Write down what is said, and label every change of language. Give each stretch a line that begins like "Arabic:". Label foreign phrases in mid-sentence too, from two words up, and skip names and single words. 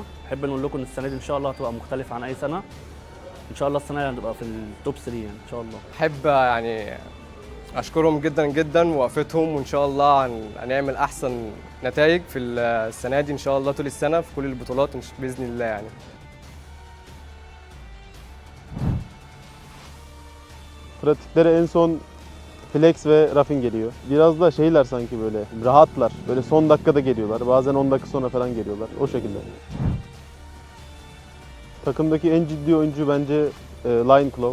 Arabic: بحب نقول لكم ان السنه دي ان شاء الله هتبقى مختلفه عن اي سنه. ان شاء الله السنه دي هنبقى في التوب 3 يعني ان شاء الله. احب يعني اشكرهم جدا جدا ووقفتهم، وان شاء الله هنعمل احسن نتائج في السنه دي ان شاء الله طول السنه في كل البطولات باذن الله yani.
Turkish: Pratiklere en son Flex ve Raffin geliyor. Biraz da şeyler sanki böyle rahatlar. Böyle son dakikada geliyorlar. Bazen 10 dakika sonra falan geliyorlar. O şekilde. Takımdaki en ciddi oyuncu bence Lion Claw.